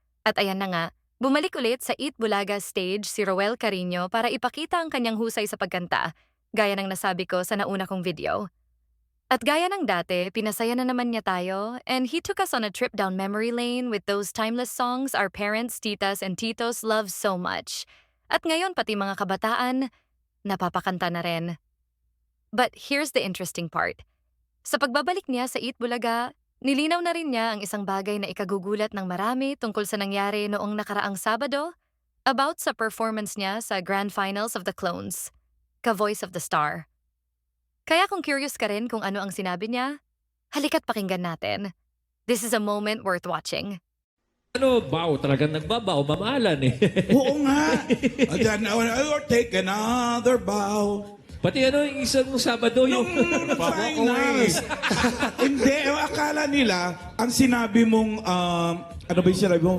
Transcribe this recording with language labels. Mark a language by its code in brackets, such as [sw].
[tl] At ayan na nga, bumalik ulit sa Eat Bulaga stage si Roel Carino para ipakita ang kanyang husay sa pagkanta, gaya ng nasabi ko sa nauna kong video. At gaya ng dati, pinasaya na naman niya tayo, [en] and he took us on a trip down memory lane with those timeless songs our parents, titas, and titos love so much. [tl] At ngayon pati mga kabataan, napapakanta na rin. [en] But here's the interesting part. [tl] Sa pagbabalik niya sa Eat Bulaga, nilinaw na rin niya ang isang bagay na ikagugulat ng marami tungkol sa nangyari noong nakaraang Sabado about sa performance niya sa Grand Finals of the Clones, Ka-Voice of the Star. Kaya kung curious ka rin kung ano ang sinabi niya, halika't pakinggan natin. [en] This is a moment worth watching. [tl] Bow, talagang nagbabaw, mamahalan eh. Oo nga. [en] Then, or take another bow. [tl] Pati yung isang Sabado yung Finals. Hindi, akala nila, ang sinabi mong, ano ba yung sinabi mo?